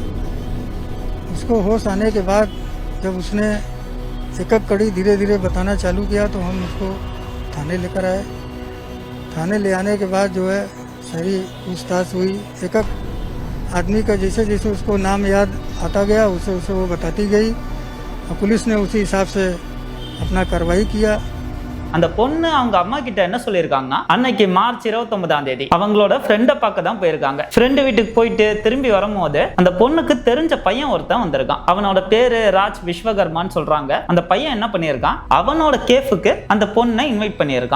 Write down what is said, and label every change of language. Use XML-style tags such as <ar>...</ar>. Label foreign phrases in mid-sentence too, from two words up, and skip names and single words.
<hi>उसको होश आने के बाद जब उसने एक एक कड़ी धीरे धीरे बताना चालू किया तो हम उसको थाने लेकर आए। थाने ले आने के बाद जो है सारी पूछताछ हुई। एक एक आदमी का जैसे जैसे उसको नाम याद आता गया उसे उसे वो बताती गई और पुलिस ने उसी हिसाब से अपना कार्रवाई किया।</hi> <ta>அந்த பொண்ணு அவங்க அம்மா கிட்ட என்ன சொல்லியிருக்காங்கன்னா, அன்னைக்கு மார்ச் 29ஆம் தேதி அவங்களோட ஃப்ரெண்டை பார்க்க தான் போயிருக்காங்க. ஃப்ரெண்டு வீட்டுக்கு போயிட்டு திரும்பி வரும்போது அந்த பொண்ணுக்கு தெரிஞ்ச பையன் ஒருத்தன் வந்திருக்கான். அவனோட பேரு ராஜ் விஸ்வகர்மான்னு சொல்றாங்க. அந்த பையன் என்ன பண்ணியிருக்கான், அவனோட கேஃபுக்கு அந்த பொண்ணை இன்வைட் பண்ணியிருக்கான்.</ta>